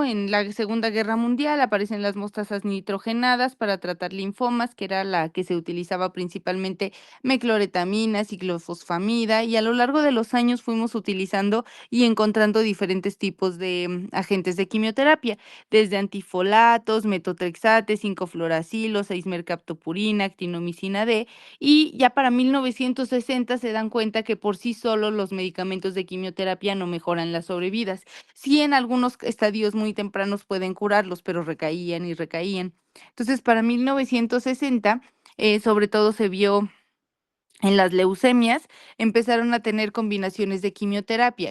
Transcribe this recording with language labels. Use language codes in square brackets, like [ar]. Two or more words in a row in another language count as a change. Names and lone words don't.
[es] En la Segunda Guerra Mundial aparecen las mostazas nitrogenadas para tratar linfomas, que era la que se utilizaba principalmente mecloretamina, ciclofosfamida, y a lo largo de los años fuimos utilizando y encontrando diferentes tipos de agentes de quimioterapia, desde antifolatos, metotrexate, 5-fluoracilo, 6-mercaptopurina, actinomicina D, y ya para 1960 se dan cuenta que por sí solos los medicamentos de quimioterapia no mejoran las sobrevidas. Sí, en algunos estadios muy tempranos pueden curarlos, pero recaían y recaían. Entonces, para 1960, sobre todo se vio en las leucemias, empezaron a tener combinaciones de quimioterapia.